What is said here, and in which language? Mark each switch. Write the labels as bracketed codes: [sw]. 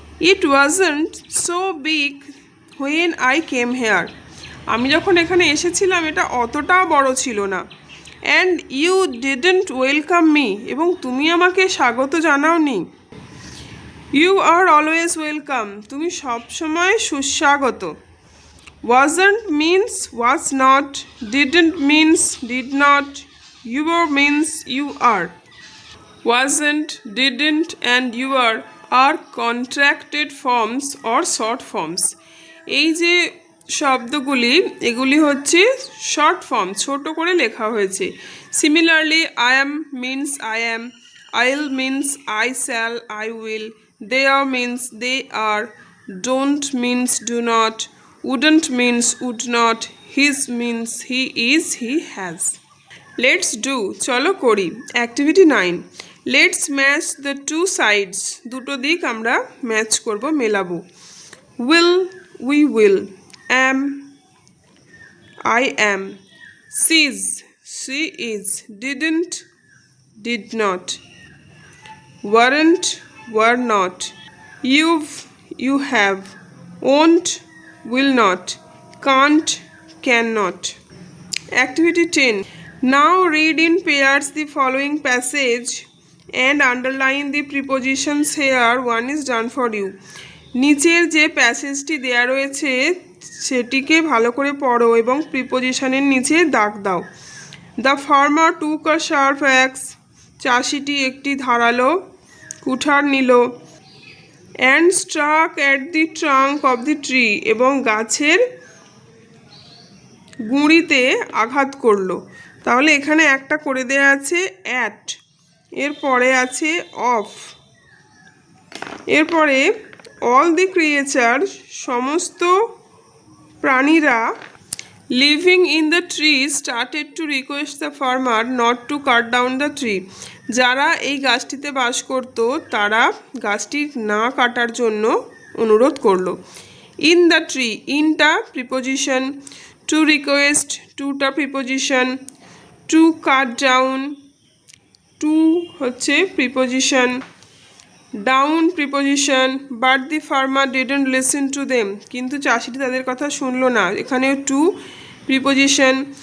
[en] it wasn't so big when I came here, [bn] আমি যখন এখানে এসেছিলাম এটা অতটাও বড় ছিল না। [en] and you didn't welcome me, [bn] এবং তুমি আমাকে স্বাগত জানাওনি। [en] you are always welcome, [bn] তুমি সবসময় সুস্বাগত। [en] Wasn't means was not, didn't means did not, you were means you are. Wasn't, didn't and you are contracted forms or short forms. [bn] এই যে শব্দগুলি এগুলি হচ্ছে শর্ট ফর্ম, ছোট করে লেখা হয়েছে। [en] Similarly I am means I am, I'll means I shall I will, they are means they are, don't means do not, wouldn't means would not, his means he is, he has. Let's do, [bn] চলো করি। Activity 9, [en] let's match the two sides, [bn] দুটো দিক আমরা match করব, মেলাবো। [en] Will, we will. Am, I am. She's, she is. Didn't, did not. Weren't, were not. You've, you have. Won't, will not, can't, cannot. Activity 10. Now read in pairs the following passage and underline the prepositions here. One is done for you. [bn] নিচের যে প্যাসেজটি দেয়া রয়েছে সেটিকে ভালো করে পড়ো এবং প্রিপোজিশনের নিচে দাগ দাও। [en] the farmer took a sharp axe, [bn] চাষিটি একটি ধারালো কুঠার নিল। [en] and struck at the trunk of the tree, [bn] এবং গাছের গুঁড়িতে আঘাত করলো। তাহলে এখানে একটা করে দেয়া আছে অ্যাট, এরপরে আছে অফ, এরপরে [en] all the creature, [bn] সমস্ত প্রাণীরা, [en] Living in the tree started to request the farmer not to cut down the tree. [bn] যারা এই গাছটিতে বাস করত তারা গাছটি না কাটার জন্য অনুরোধ করলো। [en] in the tree, ইনটা preposition, to request, টুটা preposition, to cut down, to হচ্ছে preposition, down preposition, but the farmer didn't listen to them, [bn] কিন্তু চাষিটি তাদের কথা শুনলো না, [en] এখানেও to preposition.